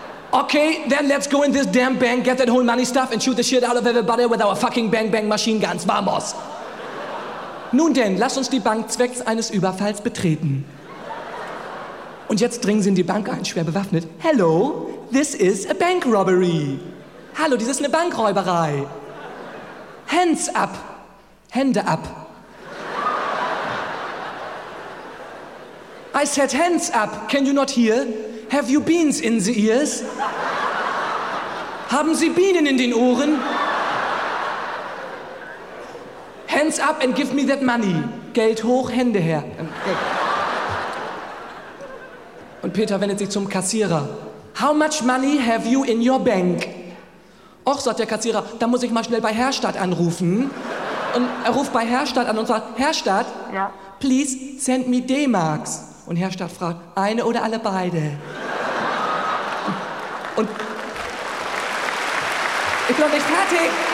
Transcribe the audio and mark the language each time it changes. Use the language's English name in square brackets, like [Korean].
[English] Okay, then let's go in this damn bank, get that whole money stuff and shoot the shit out of everybody with our fucking bang bang machine guns. [Spanish] Vamos! [German] Nun denn, lass uns die Bank zwecks eines Überfalls betreten. Und jetzt dringen Sie in die Bank ein, schwer bewaffnet. [English] Hello, this is a bank robbery. [German] Hallo, dies ist eine Bankräuberei. [English] Hands up. [German] Hände ab. [English] I said hands up. Can you not hear? Have you beans in the ears? [German] Haben Sie Bienen in den Ohren? [English] Hands up and give me that money. [German] Geld hoch, Hände her. Und Peter wendet sich zum Kassierer. How much money have you in your bank? Och, sagt der Kassierer, da muss ich mal schnell bei Herstadt anrufen. Und er ruft bei Herstadt an und sagt, Herstadt, ja? [English] Please send me D-Marks. [German] Und Herstadt fragt, eine oder alle beide? Und ich bin noch nicht fertig.